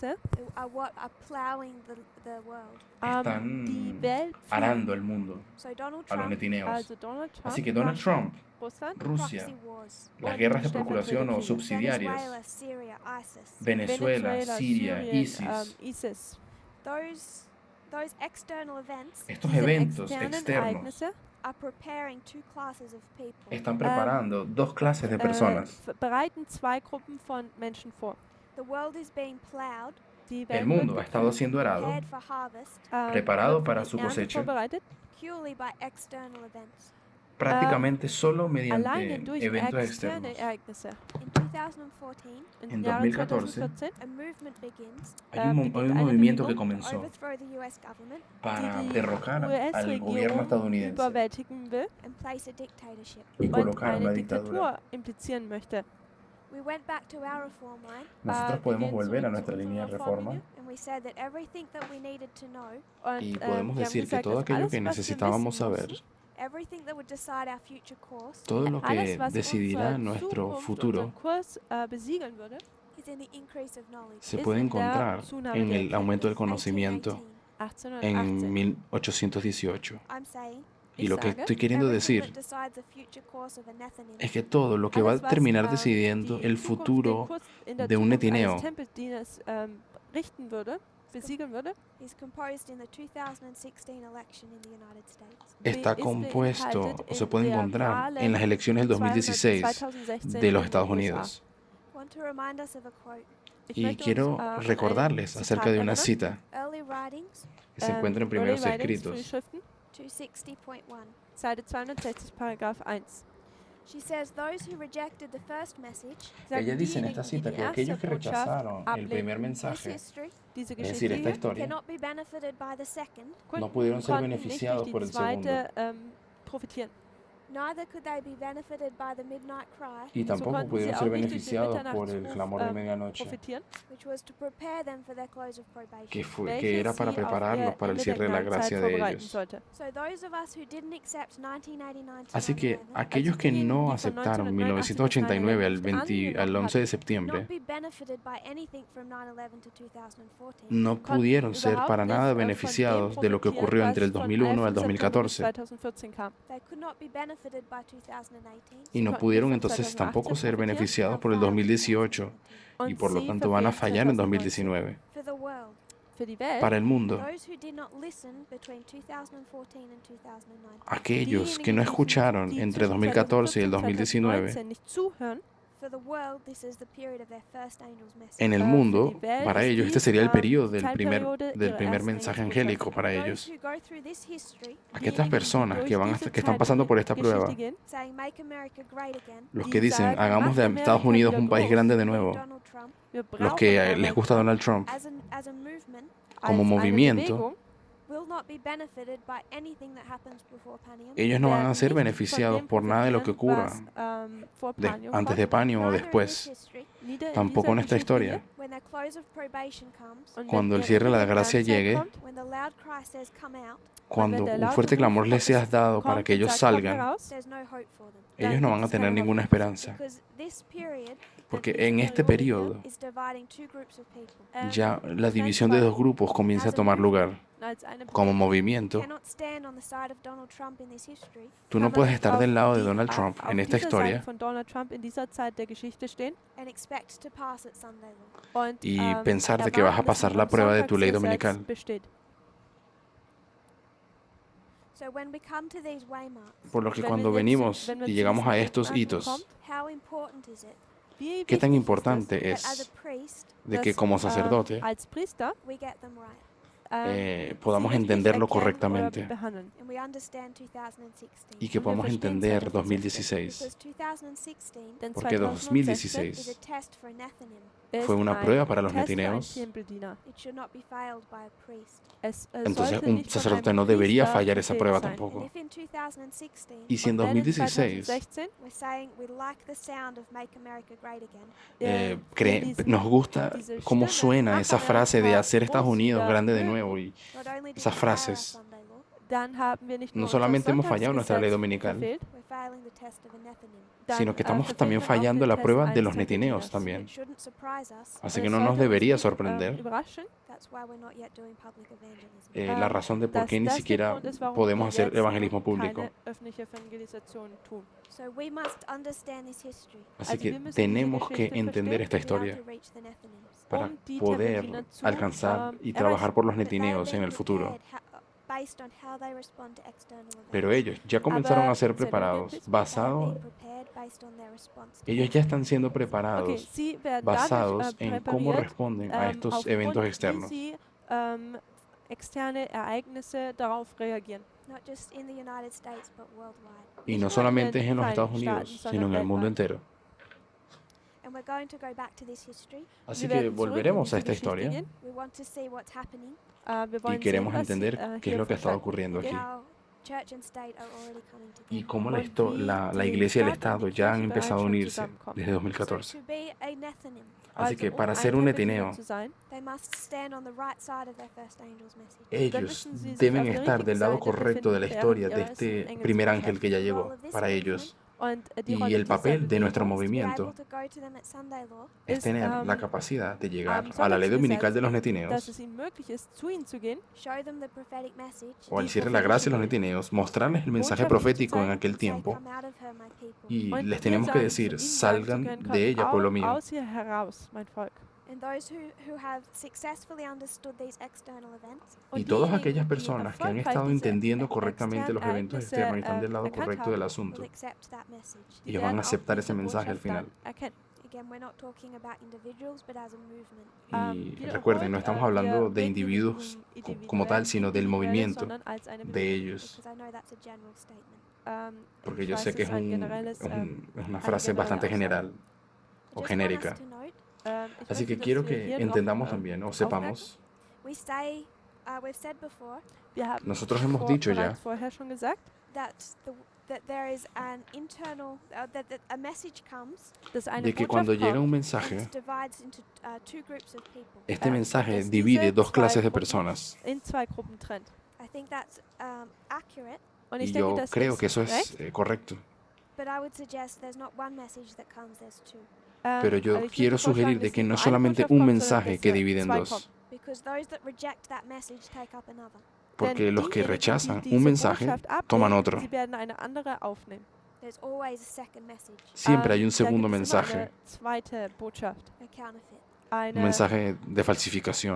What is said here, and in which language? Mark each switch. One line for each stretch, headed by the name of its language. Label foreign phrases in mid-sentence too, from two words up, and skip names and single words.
German: Ereignisse
English: are what are plowing the world.
German: die
Spanish: están
German: Welt
Spanish: arando el mundo
English: So Donald
Spanish: a los Trump, netineos.
German: Also Donald Trump,
Spanish: Así que Donald Trump,
German: Russland,
Spanish: Rusia,
English: proxy wars,
Spanish: las
German: und
Spanish: guerras de
German: stellvertretende
Spanish: procuración o
German: Kriege.
Spanish: subsidiarias,
English: Venezuela, Syria, ISIS.
Spanish: Venezuela, Siria,
German: Syrien, ISIS, ISIS.
English: Those external events
Spanish: estos
German: Diese
Spanish: eventos
German: externen
Spanish: externos
German: Ereignisse
English: are preparing two classes of people.
Spanish: están preparando dos clases de personas.
German: bereiten zwei Gruppen von Menschen vor.
English: The world is being plowed,
German: Die
Spanish: El
German: Welt
Spanish: mundo ha
German: wird
Spanish: estado siendo arado,
English: prepared for harvest,
Spanish: preparado
German: wird
Spanish: para
German: für
Spanish: su
German: die Ernte
Spanish: cosecha,
German: vorbereitet
English: purely by external events.
Spanish: prácticamente solo
German: alleine
Spanish: mediante
German: durch
Spanish: eventos
German: externe
Spanish: externos.
German: Ereignisse.
English: In 2014,
German: Im
Spanish: En
German: Jahre 2014 2014
English: a movement begins
Spanish: hay un
German: beginnt eine
Spanish: movimiento que
German: Bewegung,
English: to
Spanish: comenzó
English: overthrow the US government
Spanish: para
German: die
Spanish: derrocar al gobierno
German: US-Regierung
Spanish: estadounidense
German: überwältigen will
English: and place a dictatorship.
Spanish: y
German: und
Spanish: colocar
German: eine
Spanish: una dictadura.
German: Diktatur implizieren möchte.
English: We went back to our reform line
Spanish: Nosotros
German: Wir
Spanish: podemos
German: gehen
Spanish: volver a
German: zurück zu
Spanish: nuestra
German: unserer
Spanish: línea de reforma
German: Reformlinie
English: and we said that everything that we needed to know,
German: und
Spanish: y podemos
German: wir haben
Spanish: decir que
German: gesagt,
Spanish: todo
German: dass
Spanish: aquello
German: alles,
Spanish: que
German: was wir
Spanish: necesitábamos
German: wissen
Spanish: saber,
German: mussten,
English: everything that would decide our future course,
Spanish: todo lo
German: alles,
Spanish: que
German: was
Spanish: decidirá
German: unsere
Spanish: nuestro
German: Zukunft,
Spanish: futuro,
German: unseren Kurs besiegeln würde,
English: is in the increase of knowledge.
Spanish: se
German: ist
Spanish: puede
German: in der
Spanish: encontrar
German: Zunahme
Spanish: en
German: der
Spanish: el aumento del
German: Erkenntnis.
Spanish: conocimiento 1818. en 1818. 1818.
English: I'm saying
Spanish: Y lo que
German: sage,
Spanish: estoy queriendo
English: everything that
Spanish: decir
English: decides the future course of a Nethinim
Spanish: es que todo lo que va a
German: alles, was
Spanish: terminar decidiendo
German: die
Spanish: el
German: Zukunft, den
Spanish: futuro
German: Kurs in der
Spanish: de un
German: Zukunft eines
Spanish: netineo
German: Tempeldienes richten würde, besiegeln würde,
English: is composed in the 2016 election in the United States.
Spanish: está
German: ist
Spanish: compuesto
German: beinhaltet
Spanish: o se
German: in
Spanish: puede
German: der
Spanish: encontrar
German: Wahlen
Spanish: en las elecciones del 2016 2016 de los
German: in
Spanish: Estados
German: den USA.
Spanish: Unidos.
English: I want to remind us of a quote.
German: Ich
Spanish: Y
German: möchte
Spanish: quiero
German: uns, an ein
Spanish: recordarles
German: Zitat
Spanish: acerca de una
German: erinnern.
Spanish: cita Early writings, que se encuentra en Early primeros Writings, escritos.
German: Frühschriften, 260.1. Seite 260, Paragraph 1.
English: She says those who rejected the first message,
German: Sagt,
Spanish: Ella dice en
German: diejenigen,
Spanish: esta
German: die
Spanish: cita
German: die
Spanish: que
German: erste
Spanish: aquellos que
German: Botschaft
Spanish: rechazaron el
German: ablehnen,
Spanish: primer
English: this
Spanish: mensaje,
English: history,
German: diese
Spanish: es decir, esta
German: Geschichte
Spanish: historia,
English: cannot be benefited by the second,
Spanish: no pudieron ser
German: konnten nicht
Spanish: beneficiados
German: durch
Spanish: por
German: die
Spanish: el segundo.
German: zweite profitieren.
English: neither could they be benefited by the midnight cry,
Spanish: Y tampoco
German: konnten sie
Spanish: pudieron
German: auch
Spanish: ser
German: nicht durch den
Spanish: beneficiados por el
German: Mitternachtsruf,
Spanish: clamor de medianoche,
German: profitieren,
English: which was to prepare them for their close of probation.
Spanish: que era para
German: welches sie auf
Spanish: prepararlos
German: ihr
Spanish: para el
German: Ende
Spanish: cierre de
German: der
Spanish: la
German: Gnadenzeit
Spanish: gracia de
German: vorbereiten
Spanish: ellos.
German: sollte.
English: So those of us who didn't accept 1989 to
Spanish: Así que 9/11 aquellos que
German: diejenigen,
Spanish: no
German: die von
Spanish: aceptaron 1989 1989 al,
German: nicht
Spanish: 20 al 11 de septiembre,
English: not be benefited by anything from 9/11 to 2014.
Spanish: no
German: konnten
Spanish: pudieron ser
German: überhaupt
Spanish: para
German: nicht,
Spanish: nada
German: von dem
Spanish: beneficiados de lo que
German: profitieren,
Spanish: ocurrió
German: was
Spanish: entre el
German: von
Spanish: 2001 al
German: 11. September 2014 bis 2014 kam.
English: They could not be benefited by 2018
Spanish: y no
German: konnten
Spanish: pudieron
German: von
Spanish: entonces 2018 tampoco ser
German: profitieren
Spanish: beneficiados por el 2018 y
German: und
Spanish: por lo
German: sie
Spanish: tanto van a
German: verfehlen
Spanish: fallar en 2019. 2019.
English: for the world.
German: Für die Welt,
Spanish: Para el mundo,
English: Those who did not listen between 2014 and 2019
Spanish: aquellos que no
German: diejenigen,
Spanish: escucharon
German: die
Spanish: entre
German: zwischen
Spanish: 2014 y el
German: 2014 und 2019, 2019 nicht zuhören,
English: for the world, this is the period of their first angel's message.
Spanish: en el
German: für
Spanish: mundo,
German: die Welt
Spanish: para
German: ist
Spanish: ellos este
German: dies,
Spanish: sería el periodo
German: Zeitperiode
Spanish: del
German: ihrer
Spanish: primer
German: ersten
Spanish: mensaje
German: Engelsbotschaft.
Spanish: angélico para
English: Those
Spanish: ellos.
English: who go through this history
Spanish: Aquellas personas que,
German: Durch
Spanish: que están pasando por esta
German: Zeitgeschichte
Spanish: prueba,
German: gehen,
English: saying make America great again,
Spanish: los
German: die
Spanish: que dicen
German: sagen,
Spanish: hagamos de
German: "Macht
Spanish: Estados
German: Amerika
Spanish: Unidos
German: wieder
Spanish: un país
German: groß."
Spanish: grande de
English: we need
Spanish: nuevo, Donald Trump,
German: wir
Spanish: los
German: brauchen
Spanish: que Donald les gusta Trump Donald Trump,
English: as a movement,
Spanish: como
German: als eine
Spanish: movimiento,
German: Bewegung,
English: will not be benefited by anything that happens before Panium.
Spanish: ellos no van a
German: werden
Spanish: ser
German: nicht von
Spanish: beneficiados
German: dem
Spanish: por nada de lo que
German: profitieren,
Spanish: ocurra
German: was, vor
Spanish: de- Panium antes de
German: kommt,
Spanish: Panium o
English: Neither in
Spanish: después,
English: this history,
German: nieder in
Spanish: tampoco
German: dieser
Spanish: en esta
German: Geschichte
Spanish: historia.
English: when their close of probation comes,
German: Und
Spanish: Cuando
German: wenn
Spanish: el cierre de la
German: Ende der
Spanish: gracia
German: Gnadenzeit
Spanish: llegue,
German: kommt,
English: when the loud cry says come out,
Spanish: Cuando
German: der
Spanish: un
German: laute
Spanish: fuerte
German: Ruf
Spanish: clamor les sea dado para
German: kommt
Spanish: que
German: und
Spanish: ellos
German: sagt, "Kommt
Spanish: salgan,
German: heraus",
English: there's no hope for them.
Spanish: ellos no van a tener ninguna esperanza,
English: Because this period
Spanish: porque en este periodo
English: is dividing two groups of people.
Spanish: ya la división de dos grupos comienza a tomar lugar.
German: als eine
Spanish: Como
German: Bewegung.
Spanish: movimiento,
English: Cannot stand on the side of Donald Trump in this history
Spanish: tú no
German: Kann man
Spanish: puedes
German: nicht
Spanish: estar
German: auf
Spanish: del lado de
German: die- Donald Trump auf
Spanish: en esta
German: dieser Seite
Spanish: historia
German: von Donald Trump in dieser Zeit der Geschichte stehen
English: and expect to pass at Sunday law.
German: und
Spanish: y pensar de que vas a
German: erwarten, dass
Spanish: pasar
German: man
Spanish: la
German: am
Spanish: prueba de tu ley
German: Sonntagsgesetz
Spanish: dominical.
German: besteht.
English: So when we come to these waymarks,
Spanish: Por lo que
German: Wenn
Spanish: cuando
German: wir jetzt-
Spanish: venimos
German: wenn wir
Spanish: y
German: zu
Spanish: llegamos a
German: diesen
Spanish: estos
German: Wegmarken
Spanish: hitos,
German: kommen,
English: how important is it
German: Wie
Spanish: qué tan
German: wichtig
Spanish: importante
English: that as
Spanish: es
English: a priest
Spanish: de que
German: dass,
Spanish: como sacerdote
German: als Priester
English: we get them right
Spanish: podamos
German: sie richtig
Spanish: entenderlo
German: erkennen oder
Spanish: correctamente
German: behandeln.
English: and we understand 2016?
Spanish: y que podamos entender 2016,
English: Because 2016
German: Denn
Spanish: porque 2016
English: is a 2016 test for Nethinim.
German: ist
Spanish: fue una
German: ein
Spanish: prueba para los
German: Test für einen
Spanish: netineos.
German: Tempeldiener.
English: It should not be failed by a priest.
Spanish: Entonces
German: Sollte
Spanish: un
German: nicht von
Spanish: sacerdote
German: einem
Spanish: no debería
German: Priester
Spanish: fallar esa
German: gefehlt
Spanish: prueba
German: sein.
English: And
Spanish: tampoco.
English: if in 2016
Spanish: Y si en
German: Und wenn in 2016 2016
English: we're saying we like the sound of Make America Great Again,
Spanish: nos gusta
German: diese
Spanish: cómo
German: Stimme,
Spanish: suena
German: "Mach
Spanish: esa frase de
German: Amerika
Spanish: hacer Estados
German: groß
Spanish: Unidos
German: wieder",
Spanish: grande de nuevo, y
English: not only did
Spanish: Esas
English: we fail our
Spanish: frases.
English: Sunday law,
German: dann haben wir nicht
Spanish: no
German: nur
Spanish: solamente hemos
German: unser
Spanish: fallado nuestra ley
German: Sonntagsgesetz
Spanish: dominical,
German: verfehlt,
English: we're failing the test of a Nethinim.
German: dann,
Spanish: sino que estamos
German: verfehlen
Spanish: también
German: wir auch
Spanish: fallando
German: den
Spanish: la
German: Test
Spanish: prueba de
German: eines
Spanish: los netineos
German: Tempeldieners.
Spanish: también.
English: It shouldn't surprise us.
Spanish: Así
German: Und
Spanish: que
German: es
Spanish: no nos
German: sollte uns
Spanish: debería
German: nicht,
Spanish: sorprender
English: That's
German: überraschen,
English: why we're not yet doing public evangelism.
Spanish: la razón de por
German: dass
Spanish: qué ni
German: das der
Spanish: siquiera
German: Grund ist, warum
Spanish: podemos
German: wir
Spanish: hacer
German: jetzt
Spanish: evangelismo
German: noch
Spanish: público.
German: keine öffentliche Evangelisation tun.
English: So we must understand this history
Spanish: Así
German: Also
Spanish: que
German: wir müssen
Spanish: tenemos
German: diese
Spanish: que
German: Geschichte
Spanish: entender esta
English: to be able
Spanish: historia
English: to reach the Nethinims.
Spanish: para
German: die
Spanish: poder
German: Tempeldienern zu
Spanish: alcanzar y
German: erreichen.
Spanish: trabajar por los
English: But they have
Spanish: netineos en
English: been
Spanish: el futuro.
English: prepared based on how they respond to external events.
Spanish: Pero ellos ya comenzaron a ser
German: Aber
Spanish: preparados,
English: They have
Spanish: basado,
English: been prepared based on their response to
Spanish: ellos ya están siendo Okay, preparados,
German: sie werden
Spanish: basados
German: dadurch
Spanish: en cómo
German: präpariert,
Spanish: responden a estos
German: aufgrund,
Spanish: eventos
German: wie
Spanish: externos.
German: sie externe Ereignisse darauf reagieren.
English: not just in the United States, but worldwide.
Spanish: Y
German: Nicht
Spanish: no
German: nur in
Spanish: solamente
German: den
Spanish: es en los
German: Vereinigten
Spanish: Estados Unidos,
German: Staaten,
Spanish: sino en
German: sondern
Spanish: el mundo
German: weltweit.
Spanish: entero.
English: And we're going to go back to this history.
Spanish: Así
German: Wir
Spanish: que
German: werden zurück in
Spanish: volveremos a
German: diese
Spanish: esta
German: Geschichte
Spanish: historia
German: gehen.
English: We want to see what's happening,
German: Wir
Spanish: y
German: wollen
Spanish: queremos
German: sehen, was
Spanish: entender qué es
German: hier
Spanish: lo que ha estado
German: vonstatten
Spanish: ocurriendo
English: and
Spanish: aquí.
English: how church and state are already coming
Spanish: Y
English: together.
Spanish: cómo
German: Und wie
Spanish: la
German: die
Spanish: Iglesia y el
German: Stadt und
Spanish: Estado
German: die
Spanish: ya han
German: Kirche bereits
Spanish: empezado a
German: schon
Spanish: unirse
German: zusammenkommen.
Spanish: desde
English: So
Spanish: 2014.
English: to be a Nethinim,
Spanish: Así
German: Also,
Spanish: que para
German: ein
Spanish: ser un
German: Nephilim
Spanish: etineo,
German: zu sein,
English: they must stand on the right side of their first angel's message.
German: dann
Spanish: ellos
German: müssen sie sich
Spanish: deben
German: auf der
Spanish: estar
German: richtigen
Spanish: del lado
German: Seite
Spanish: correcto de la
German: befinden,
Spanish: historia de
German: während
Spanish: este
German: ihres
Spanish: primer
German: Engels
Spanish: ángel que ya llegó para ellos.
German: Und die
Spanish: Y
German: Rolle
Spanish: el
German: dieser
Spanish: papel de nuestro
German: Bewegung
English: To be
Spanish: movimiento
English: able to go to them at Sunday law,
Spanish: es
German: ist,
Spanish: tener la
German: am
Spanish: capacidad de llegar
German: am
Spanish: a la ley dominical
German: Sonntagsgesetz,
Spanish: de los
German: dass
Spanish: netineos
German: es ihnen möglich ist, zu ihnen zu gehen,
English: show them the prophetic message,
Spanish: o al
German: die
Spanish: cierre de la gracia de los netineos, mostrarles el mensaje
German: Botschaft
Spanish: profético en
German: zu
Spanish: aquel
English: say,
Spanish: tiempo
English: come out of her, my people.
Spanish: y
German: und
Spanish: les
German: ihr
Spanish: tenemos que
German: sagen, zu
Spanish: decir,
German: ihnen sagen zu
Spanish: salgan
German: können,
Spanish: de
German: kommt
Spanish: ella, pueblo mío.
German: aus ihr heraus, mein Volk.
English: And those who have successfully understood these external events
Spanish: Y
German: Und
Spanish: todas
German: diejenigen,
Spanish: aquellas
German: die
Spanish: personas que han
German: erfolgreich
Spanish: estado
German: diese
Spanish: entendiendo correctamente los
German: externen
Spanish: eventos
German: Ereignisse,
Spanish: externos y están del lado
German: erkannt
Spanish: correcto del
German: haben,
Spanish: asunto,
English: will accept that message.
German: die
Spanish: ellos van a
German: werden auch
Spanish: aceptar ese
German: diese
Spanish: mensaje al
German: Botschaft dann
Spanish: final.
German: erkennen.
English: Again, we're not talking about individuals, but as a movement.
Spanish: Y
German: Wiederholt,
Spanish: recuerden, no estamos hablando
German: wir
Spanish: de
German: reden hier nicht
Spanish: individuos
German: um
Spanish: como tal,
German: individuelle-
Spanish: sino del
German: individuelle,
Spanish: movimiento
German: sondern als eine
Spanish: de
German: Bewegung.
Spanish: ellos.
English: Because I know that's a general statement.
Spanish: Porque
German: Ich
Spanish: yo
German: weiß,
Spanish: sé que es es,
German: ein generelles,
Spanish: es una
German: eine
Spanish: frase
German: generelle
Spanish: bastante
German: Aussage.
Spanish: general
English: I
Spanish: o
English: just want us
Spanish: genérica.
English: to note,
German: Ich
Spanish: Así
German: möchte,
Spanish: que
German: dass
Spanish: quiero
German: wir
Spanish: que
German: hier drauf,
Spanish: entendamos también o sepamos,
English: we say, we've said before
German: wir haben
Spanish: nosotros hemos dicho ya
German: bereits vorher schon gesagt,
English: that that there is an internal, that a message comes
German: dass eine
Spanish: de que
German: Botschaft
Spanish: cuando llega un
German: kommt,
Spanish: mensaje,
English: and divides into two groups of people.
Spanish: este mensaje
German: dass
Spanish: divide
German: diese
Spanish: dos
German: zwei
Spanish: clases de
German: Gruppen
Spanish: personas.
German: in zwei Gruppen trennt.
English: I think that's accurate,
German: Und
Spanish: Y
German: ich denke,
Spanish: yo
German: das
Spanish: creo
German: ist
Spanish: que eso es
German: recht.
Spanish: correcto.
English: but I would suggest there's not one message that comes, there's two.
Spanish: Pero yo
German: aber ich
Spanish: quiero
German: würde vorschlagen,
Spanish: sugerir de
German: dass
Spanish: que
German: nicht
Spanish: no
German: nur eine
Spanish: solamente
German: Botschaft
Spanish: un
German: kommt, sondern
Spanish: mensaje
German: dass
Spanish: que
German: hier
Spanish: divide en
German: zwei
Spanish: dos,
German: kommen.
English: Because those that reject that message take up another.
Spanish: porque
German: Denn
Spanish: los que
German: diejenigen,
Spanish: rechazan
German: die
Spanish: un
German: diese
Spanish: mensaje
German: Botschaft
Spanish: toman
German: ablehnen,
Spanish: otro.
German: sie werden eine andere aufnehmen.
English: There's always a second message,
Spanish: Siempre hay un
German: Da
Spanish: segundo
German: gibt es immer
Spanish: mensaje,
German: eine zweite Botschaft.
English: a counterfeit.
Spanish: un
German: Eine,
Spanish: mensaje de falsificación